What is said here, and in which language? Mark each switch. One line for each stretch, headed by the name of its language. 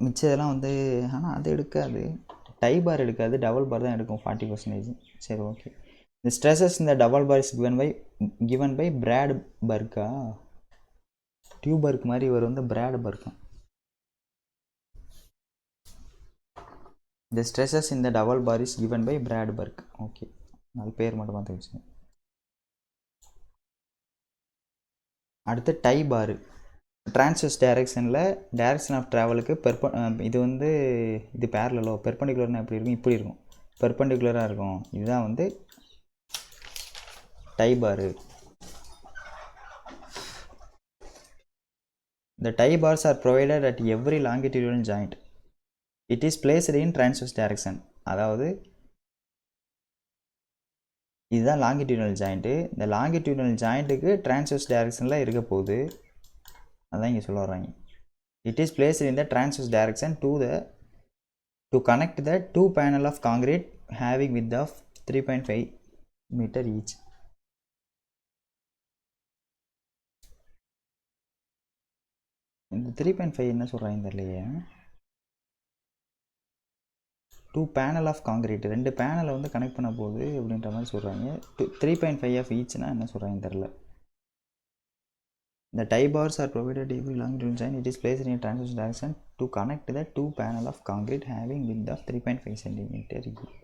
Tamil: மிச்சதெல்லாம் வந்து ஆனால் அது எடுக்காது, டை பார் எடுக்காது, டபுள் பார் தான் எடுக்கும் 40%. சரி, ஓகே. இந்த
English: Stresses இந்த double bar is given by பிராட் பர்க்கா.
Tamil: டியூபர்க் மாதிரி இவர் வந்து Brad பர்க்கா.
English: The stresses in the double bar is given by Bradburg.
Tamil: Okay, அது பேர் மட்டும் பார்த்து வச்சுங்க. அடுத்து டை பாரு. டிரான்ஸ்வர்ஸ் டைரக்ஷனில் டைரக்ஷன் ஆஃப் ட்ராவலுக்கு இது வந்து இது பேரலோ பெர்பெண்டிகுலர்னா எப்படி இருக்கும், இப்படி இருக்கும், பெர்பெண்டிகுலராக இருக்கும். இதுதான் வந்து டை பாரு.
English: The tie bars are provided at every longitudinal joint. It is placed in transverse direction.
Tamil: அதாவது இதுதான் லாங்கிடியூனல் ஜாயிண்ட்டு. இந்த லாங்கிடியூனல் ஜாயிண்ட்டுக்கு டிரான்ஸ்வர்ஸ் டைரக்ஷனில் இருக்க போகுது. அதான் இங்கே சொல்ல வர்றாங்க.
English: It is placed in the transverse direction to connect the 2 panel of concrete having width of 3.5 meter each.
Tamil: இந்த 3.5 என்ன சொல்கிறாங்க தெரியலையே.
English: 2 panel of concrete,
Tamil: 2 பேனலை வந்து கனெக்ட் பண்ண போகுது அப்படின்ற மாதிரி சொல்கிறாங்க.
English: 3.5 of each
Tamil: னா என்ன சொல்கிறாங்க தெரியல.
English: The tie bars are provided every longitudinal joint. It is placed in a transverse direction to connect the 2 panel of concrete having width of 3.5 centimeter each.